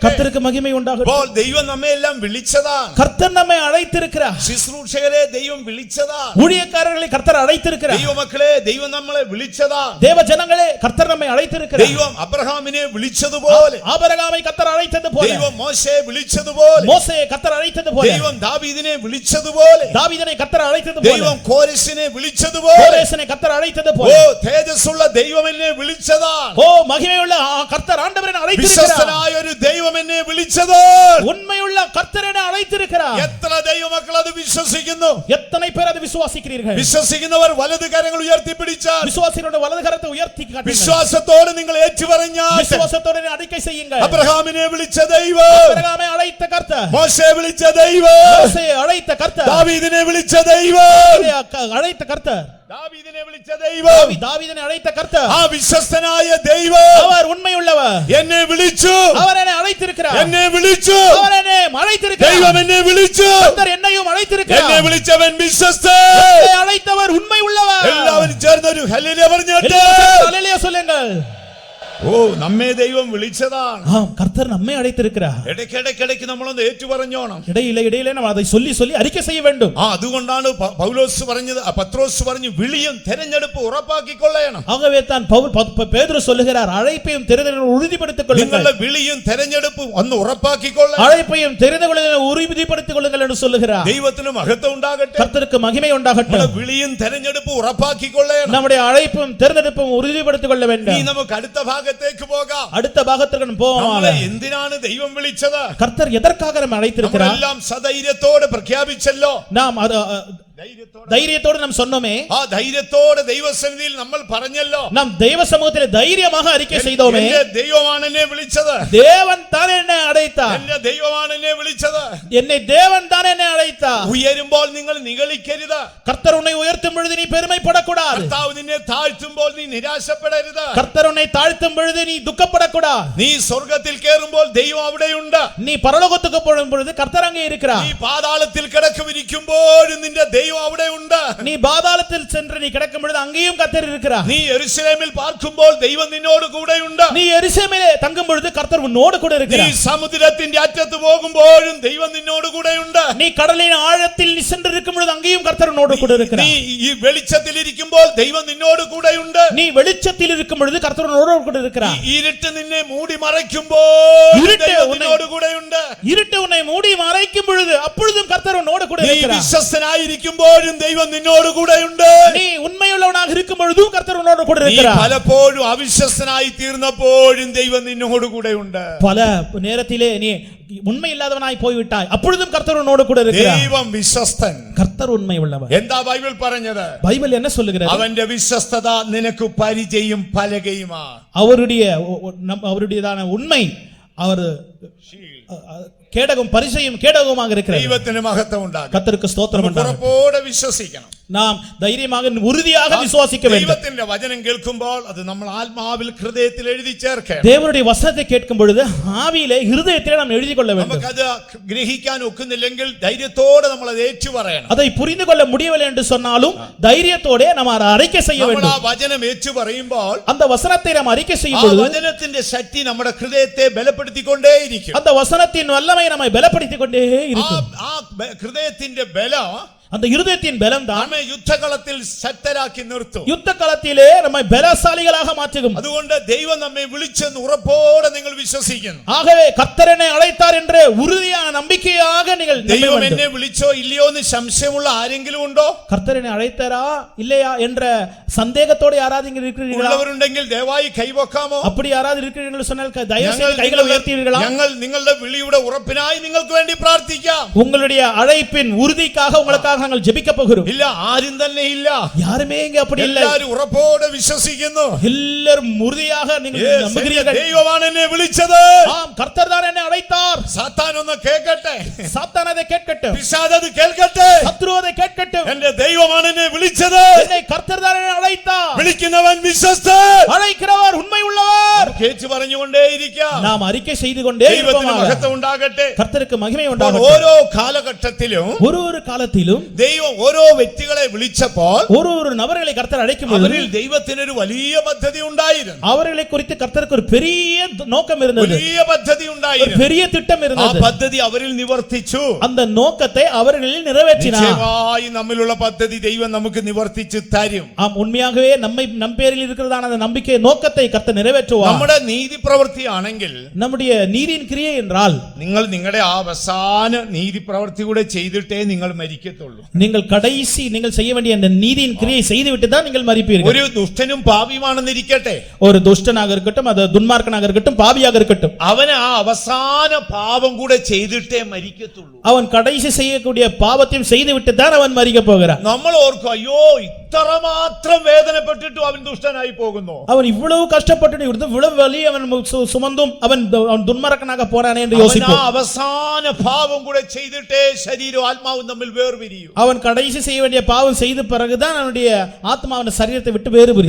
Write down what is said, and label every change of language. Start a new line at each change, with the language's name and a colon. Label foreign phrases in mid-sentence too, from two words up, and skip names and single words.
Tamil: கர்த்தருக்கு மகிமை உண்டாகட்டும்.
Malayalam: അപ്പോൾ ദൈവം നമ്മെ എല്ലാം വിളിച്ചതാണ്.
Tamil: கர்த்தர் நம்மை அழைத்திருக்கிறார்.
Malayalam: ശുശ്രൂഷകരെ ദൈവം വിളിച്ചതാണ്.
Tamil: ஊழியக்காரர்களை கர்த்தர் அழைத்திருக்கிறார்.
Malayalam: ദൈവമക്കളെ ദൈവം നമ്മളെ വിളിച്ചതാണ്.
Tamil: தேவ ஜனங்களே கர்த்தர் நம்மை அழைத்திருக்கிறார்.
Malayalam: ദൈവം അബ്രഹാമിനെ വിളിച്ചതുപോലെ,
Tamil: ஆபிரகாமை கர்த்தர் அழைத்தது போல,
Malayalam: ദൈവം മോശയെ വിളിച്ചതുപോലെ,
Tamil: மோசேயை கர்த்தர் அழைத்தது போல,
Malayalam: ദൈവം ദാവീദിനെ വിളിച്ചതുപോലെ,
Tamil: தாவீதை கர்த்தர் அழைத்தது போல,
Malayalam: ദൈവം കോരേശിനെ വിളിച്ചതുപോലെ,
Tamil: கோரேசனை கர்த்தர் அழைத்தது போல,
Malayalam: ഓ തേജസ്സുള്ള ദൈവം എന്നെ വിളിച്ചതാണ്.
Tamil: ஓ மகிமையுள்ள கர்த்தர் ஆண்டவரை அழைத்திருக்கிறார்.
Malayalam: വിശ്വസ്തനായ ഒരു ദൈവം എന്നെ വിളിച്ചതാണ്.
Tamil: உண்மையுள்ள கர்த்தர் என்னை அழைத்திருக்கிறார்.
Malayalam: എത്ര ദൈവമക്കൾ അത് വിശ്വസിക്കുന്നു?
Tamil: எத்தனை பேர் அதை விசுவாசிக்கிறீர்கள்?
Malayalam: വിശ്വസിക്കുന്നവർ വലത് കരങ്ങൾ ഉയർത്തിപ്പിടിച്ചാൽ,
Tamil: விசுவாசிகளுடைய வலது கரத்தை உயர்த்தி காட்டுங்கள்.
Malayalam: വിശ്വാസത്തോടെ നിങ്ങൾ ഏറ്റുപറഞ്ഞാൽ,
Tamil: விசுவாசத்தோடு அறிக்கை செய்யுங்கள்.
Malayalam: അബ്രഹാമിനെ വിളിച്ച ദൈവം,
Tamil: ஆபிரகாமை அழைத்த கர்த்தர்,
Malayalam: മോശയെ വിളിച്ച ദൈവം,
Tamil: மோசேயை அழைத்த கர்த்தர்,
Malayalam: ദാവീദിനെ വിളിച്ച ദൈവം,
Tamil: அழைத்த கர்த்தர்,
Malayalam: ദാവീദിനെ വിളിച്ച ദൈവം,
Tamil: தாவீதை அழைத்த கர்த்தர்,
Malayalam: ആ വിശ്വസ്തനായ ദൈവം
Tamil: அவர் ഉண்மைയുള്ളவர்.
Malayalam: എന്നെ വിളിച്ചു,
Tamil: அவர் என்னை அழைத்திருக்கிறார்.
Malayalam: എന്നെ വിളിച്ചു,
Tamil: அவர் என்னை அழைத்திருக்கிறார்.
Malayalam: ദൈവം എന്നെ വിളിച്ചു,
Tamil: கர்த்தர் என்னையும் அழைத்திருக்கிறார்.
Malayalam: എന്നെ വിളിച്ചവൻ വിശ്വസ്തൻ.
Tamil: என்னை அழைத்தவர் உண்மையுள்ளவர்.
Malayalam: എല്ലാവരും ചേർന്നൊരു ഹല്ലേലൂയ പറഞ്ഞിട്ട്
Tamil: ஹல்லேலூயா சொல்லுங்கள்.
Malayalam: ഓ നമ്മെ ദൈവം വിളിച്ചതാണ്.
Tamil: ஆம், கர்த்தர் நம்மை அழைத்திருக்கிறார்.
Malayalam: ഇടയ്ക്കിടയ്ക്ക് നമ്മളൊന്ന് ഏറ്റുപറഞ്ഞോണം.
Tamil: இடையிலே நாம் அதை சொல்லி அறிக்கை செய்ய வேண்டும்.
Malayalam: അതുകൊണ്ടാണ് പൗലോസ് പറഞ്ഞത്, പത്രോസ് പറഞ്ഞു, വിളിയും തെരഞ്ഞെടുപ്പ് ഉറപ്പാക്കിക്കൊള്ളണം.
Tamil: ஆகவே தான் பேதுரு சொல்லுகிறார், அழைப்பையும் தெரிதலையும் உறுதிப்படுத்திக் கொள்ளுங்கள்.
Malayalam: നിങ്ങളുടെ വിളിയും തെരഞ്ഞെടുപ്പും ഒന്ന് ഉറപ്പാക്കിക്കൊള്ളണം.
Tamil: அழைப்பையும் தெரிதலையும் உறுதிப்படுத்திக் கொள்ளுங்கள் என்று சொல்லுகிறார்.
Malayalam: ദൈവത്തിന് മഹത്വം ഉണ്ടാകട്ടെ.
Tamil: கர்த்தருக்கு மகிமை உண்டாகட்டும்.
Malayalam: വിളിയും തെരഞ്ഞെടുപ്പും ഉറപ്പാക്കിക്കൊള്ളണം.
Tamil: நம்முடைய அழைப்பும் தெரிந்தெடுப்பும் உறுதிப்படுத்திக் கொள்ள வேண்டும்.
Malayalam: ഇനി നമുക്ക് അടുത്ത ഭാഗത്തേക്ക് പോകാം.
Tamil: அடுத்த பாகத்திற்கு போவோம்.
Malayalam: നമ്മളെ എന്തിനാണ് ദൈവം വിളിച്ചത്?
Tamil: கர்த்தர் எதற்காக நம்மை அழைத்திருக்கிறார்?
Malayalam: നമ്മളെല്ലാം സധൈര്യത്തോടെ പ്രഖ്യാപിച്ചല്ലോ.
Tamil: நாம் தைரியத்தோடு நாம் சொன்னோமே,
Malayalam: ആ ധൈര്യത്തോടെ ദൈവസന്നിധിയിൽ നമ്മൾ പറഞ്ഞല്ലോ,
Tamil: நாம் தெய்வ சமூகத்தில் தைரியமாக அறிக்கை செய்தோமே,
Malayalam: എന്റെ ദൈവമാണ് എന്നെ വിളിച്ചത്,
Tamil: தேவன் தான் என்னை அழைத்தார்,
Malayalam: എന്റെ ദൈവമാണ് എന്നെ വിളിച്ചത്.
Tamil: என்னை தேவன் தான் என்னை அழைத்தார்.
Malayalam: ഉയരുമ്പോൾ നിങ്ങൾ നിഗളിക്കരുത്.
Tamil: கர்த்தர் உன்னை உயர்த்தும் பொழுது நீ பெருமைப்படக்கூடாது.
Malayalam: കർത്താവ് നിന്നെ താഴ്ത്തുമ്പോൾ നീ നിരാശപ്പെടരുത്.
Tamil: கர்த்தர் உன்னை தாழ்த்தும் பொழுது நீ துக்கப்படக்கூடாது.
Malayalam: നീ സ്വർഗ്ഗത്തിൽ കയറുമ്പോൾ ദൈവം അവിടെയുണ്ട്.
Tamil: நீ பரலோகத்துக்கு போகும் பொழுது கர்த்தர் அங்கே இருக்கிறார்.
Malayalam: നീ പാതാളത്തിൽ കിടക്കുവിരിക്കുമ്പോഴും നിന്റെ ദൈവം അവിടെയുണ്ട്.
Tamil: நீ பாதாளத்தில் சென்று நீ கிடக்கும் பொழுது அங்கேயும் கர்த்தர் இருக்கிறார்.
Malayalam: നീ യെരൂശലേമിൽ പാർക്കുമ്പോൾ ദൈവം നിന്നോട് കൂടെയുണ്ട്.
Tamil: நீ எருசலேமிலே தங்கும் பொழுது கர்த்தர் உன்னோடு கூட
Malayalam: നീ
Tamil: இருக்கிறார்.
Malayalam: സമുദ്രത്തിന്റെ അറ്റത്ത് പോകുമ്പോഴും ദൈവം നിന്നോട് കൂടെയുണ്ട്.
Tamil: நீ கடலின் ஆழத்தில் நீ சென்று இருக்கும் பொழுது அங்கேயும் கர்த்தர் உன்னோடு கூட
Malayalam: നീ
Tamil: இருக்கிறார்.
Malayalam: ഈ വെളിച്ചത്തിൽ ഇരിക്കുമ്പോൾ ദൈവം നിന്നോട് കൂടെയുണ്ട്.
Tamil: நீ வெளிச்சத்தில் இருக்கும் பொழுது கர்த்தர் உன்னோடு கூட இருக்கிறார்.
Malayalam: ഈ ഇരുട്ട് നിന്നെ മൂടി മറയ്ക്കുമ്പോൾ ഇരുട്ട് ദൈവം
Tamil: ഉന്നെ-
Malayalam: നിന്നോട് കൂടെയുണ്ട്.
Tamil: இருட்டு உன்னை மூடி மறைக்கும் பொழுது அப்பொழுதும் கர்த்தர் உன்னோடு கூட
Malayalam: നീ
Tamil: இருக்கிறார்.
Malayalam: വിശ്വസ്തനായിരിക്കുമ്പോഴും ദൈവം നിന്നോട് കൂടെയുണ്ട്.
Tamil: நீ உண்மையுள்ளவனாக இருக்கும் பொழுதும் கர்த்தர் உன்னோடு கூட
Malayalam: നീ
Tamil: இருக்கிறார்.
Malayalam: പലപ്പോഴും അവിശ്വസ്തനായി തീർന്നപ്പോഴും ദൈവം നിന്നോട് കൂടെയുണ്ട്.
Tamil: பல நேரத்திலே நீ உண்மை இல்லாதவனாய் போய்விட்டாய், அப்பொழுதும் கர்த்தர் உன்னோடு கூட இருக்கிறார்.
Malayalam: ദൈവം വിശ്വസ്തൻ.
Tamil: கர்த்தர் உண்மை உள்ளவர்.
Malayalam: എന്താ ബൈബിൾ പറഞ്ഞത്?
Tamil: பைபிள் என்ன சொல்லுகிறது?
Malayalam: അവന്റെ വിശ്വസ്തത നിനക്ക് പരിചയം പലകയുമാ.
Tamil: அவருடையதான உண்மை அவர் கேடகம் பரிசையும் கேடகமாக இருக்கிறார்.
Malayalam: ദൈവത്തിന് മഹത്വം ഉണ്ടാകും.
Tamil: கர்த்தருக்கு ஸ்தோத்திரம் உண்டாகட்டும்.
Malayalam: ഉറപ്പോടെ വിശ്വസിക്കണം.
Tamil: நாம் தைரியமாக உறுதியாக விசுவாசிக்க வேண்டும்.
Malayalam: ദൈവത്തിന്റെ വചനം കേൾക്കുമ്പോൾ അത് നമ്മൾ ആത്മാവിൽ ഹൃദയത്തിൽ എഴുതി ചേർക്കണം.
Tamil: தேவனுடைய வசனத்தை கேட்கும் பொழுது ஆவியிலே இருதயத்திலே நாம் எழுதி கொள்ள வேண்டும்.
Malayalam: നമുക്കത് ഗ്രഹിക്കാൻ ഒക്കുന്നില്ലെങ്കിൽ ധൈര്യത്തോടെ നമ്മൾ അത് ഏറ്റു പറയണം.
Tamil: அதை புரிந்து கொள்ள முடியவில்லை என்று சொன்னாலும் தைரியத்தோட நாம் அறிக்கை செய்ய
Malayalam: നമ്മൾ
Tamil: வேண்டும்.
Malayalam: ആ വചനം ഏറ്റു പറയുമ്പോൾ
Tamil: அந்த வசனத்தை நாம் அறிக்கை
Malayalam: ആ
Tamil: செய்யும் பொழுது
Malayalam: വചനത്തിന്റെ ശക്തി നമ്മുടെ ഹൃദയത്തെ ബലപ്പെടുത്തിക്കൊണ്ടേയിരിക്കും.
Tamil: அந்த வசனத்தின் வல்லமை நம்மை பலப்படுத்திக் கொண்டே இருக்கும்.
Malayalam: ആ ഹൃദയത്തിന്റെ ബലം
Tamil: அந்த இருதயத்தின் பலம் தான்
Malayalam: നമ്മെ യുദ്ധകളത്തിൽ ശക്തരാക്കി നിർത്തും.
Tamil: யுத்த களத்திலே நம்மை பலசாலிகளாக மாற்றும்.
Malayalam: അതുകൊണ്ട് ദൈവം നമ്മെ വിളിച്ചെന്ന് ഉറപ്പോടെ നിങ്ങൾ വിശ്വസിക്കുന്നു.
Tamil: ஆகவே கர்த்தர் என்னை அழைத்தார் என்ற உறுதியான நம்பிக்கையாக நீங்கள் நம்ப
Malayalam: ദൈവം
Tamil: வேண்டும்.
Malayalam: എന്നെ വിളിച്ചോ ഇല്ലയോ എന്ന് സംശയമുള്ള ആരെങ്കിലും ഉണ്ടോ?
Tamil: கர்த்தர் என்னை அழைத்தாரா இல்லையா என்ற சந்தேகத்தோடு யாராவது இங்க இருக்கிறீர்களா?
Malayalam: ഉള്ളവരുണ്ടെങ്കിൽ ദയവായി കൈവക്കാമോ?
Tamil: அப்படி யாராவது இருக்கிறீர்கள் சொன்னால் தயவு செய்து கைகளை உயர்த்துவீர்களா?
Malayalam: ഞങ്ങൾ നിങ്ങളുടെ വിളിയുടെ ഉറപ്പിനായി നിങ്ങൾക്ക് വേണ്ടി പ്രാർത്ഥിക്കാം.
Tamil: உங்களுடைய அழைப்பின் உறுதிக்காக உங்களுக்காக அவர்களுக்காக நாங்கள் ஜெபிக்க போகிறோம்.
Malayalam: ഇല്ല, ആരും തന്നെ ഇല്ല.
Tamil: யாருமே இங்க அப்படி இல்லை.
Malayalam: എല്ലാവരും ഉറപ്പോടെ വിശ്വസിക്കുന്നു.
Tamil: எல்லாரும் உறுதியாக நீங்கள் நம்புகிறீர்கள்.
Malayalam: ദൈവമാണ് എന്നെ വിളിച്ചത്.
Tamil: ஆம், கர்த்தர் தான் என்னை அழைத்தார்.
Malayalam: സാത്താൻ ഒന്ന് കേൾക്കട്ടെ,
Tamil: சாத்தான் அதை கேட்கட்டும்,
Malayalam: പിശാച് അത് കേൾക്കട്ടെ.
Tamil: சத்ரு அதை கேட்கட்டும்.
Malayalam: എന്റെ ദൈവമാണ് എന്നെ വിളിച്ചത്.
Tamil: என்னை கர்த்தர் தான் என்னை அழைத்தார்.
Malayalam: വിളിക്കുന്നവൻ വിശ്വസ്തൻ,
Tamil: அழைக்கிறவர் உண்மை உள்ளவர்.
Malayalam: കേച്ചു പറഞ്ഞുകൊണ്ടേയിരിക്കാം.
Tamil: நாம் அறிக்கை செய்து கொண்டே
Malayalam: ദൈവത്തിന്
Tamil: இருப்போம்.
Malayalam: മഹത്വം ഉണ്ടാകട്ടെ.
Tamil: கர்த்தருக்கு மகிமை
Malayalam: അപ്പോൾ
Tamil: உண்டாகட்டும்.
Malayalam: ഓരോ കാലഘട്ടത്തിലും
Tamil: ஒரு காலத்திலும்
Malayalam: ദൈവം ഓരോ വ്യക്തികളെ വിളിച്ചപ്പോൾ
Tamil: ஒரு நபர்களை கர்த்தர் அழைக்கும் பொழுது
Malayalam: അവരിൽ ദൈവത്തിനൊരു വലിയ പദ്ധതി ഉണ്ടായിരുന്നു.
Tamil: அவர்களை குறித்து கர்த்தருக்கு ஒரு பெரிய நோக்கம் இருந்தது,
Malayalam: വലിയ പദ്ധതി
Tamil: ஒரு
Malayalam: ഉണ്ടായിരുന്നു.
Tamil: பெரிய திட்டம்
Malayalam: ആ
Tamil: இருந்தது.
Malayalam: പദ്ധതി അവരിൽ നിവർത്തിച്ചു.
Tamil: அந்த நோக்கத்தை அவர்களில் நிறைவேற்றினார்.
Malayalam: നിശ്ചയമായി നമ്മിലുള്ള പദ്ധതി ദൈവം നമുക്ക് നിവർത്തിച്ചു തരും.
Tamil: ஆம், உண்மையாகவே நம் பேரில் இருக்கிறதான அந்த நம்பிக்கை நோக்கத்தை கர்த்தர் நிறைவேற்றுவார்.
Malayalam: നമ്മുടെ നീതി പ്രവൃത്തിയാണെങ്കിൽ
Tamil: நம்முடைய நீதியின் கிரியை என்றால்
Malayalam: നിങ്ങൾ നിങ്ങളുടെ അവസാന നീതി പ്രവൃത്തി കൂടെ ചെയ്തിട്ടേ നിങ്ങൾ മരിക്കത്തുള്ളൂ.
Tamil: நீங்கள் கடைசி நீங்கள் செய்ய வேண்டிய அந்த நீதியின் கிரியை செய்துவிட்டு தான் நீங்கள் மரிப்பீர்கள்.
Malayalam: ഒരു ദുഷ്ടനും പാപിയുമാണെന്നിരിക്കട്ടെ,
Tamil: ஒரு துஷ்டனாக இருக்கட்டும், அது துன்மார்க்கனாக இருக்கட்டும், பாவியாக இருக்கட்டும்,
Malayalam: അവന് ആ അവസാന പാപം കൂടെ ചെയ്തിട്ടേ മരിക്കത്തുള്ളൂ.
Tamil: அவன் கடைசி செய்யக்கூடிய பாவத்தையும் செய்துவிட்டு தான் அவன் மரிக்க போகிறான்.
Malayalam: നമ്മൾ ഓർക്കും, അയ്യോ ഇത്രമാത്രം വേദനപ്പെട്ടിട്ടും അവൻ ദുഷ്ടനായി പോകുന്നു.
Tamil: அவன் இவ்வளவு கஷ்டப்பட்டு இவ்வளவு வலி அவன் சுமந்தும் அவன் துன்மார்க்கனாக போறானே என்று
Malayalam: അവൻ ആ
Tamil: யோசிப்போம்.
Malayalam: അവസാന പാപം കൂടെ ചെയ്തിട്ടേ ശരീരവും ആത്മാവും തമ്മിൽ വേർപിരിയും.
Tamil: அவன் கடைசி செய்ய வேண்டிய பாவம் செய்த பிறகுதான் அவனுடைய ஆத்மா அவன் சரீரத்தை விட்டு வேறுபிரியும்.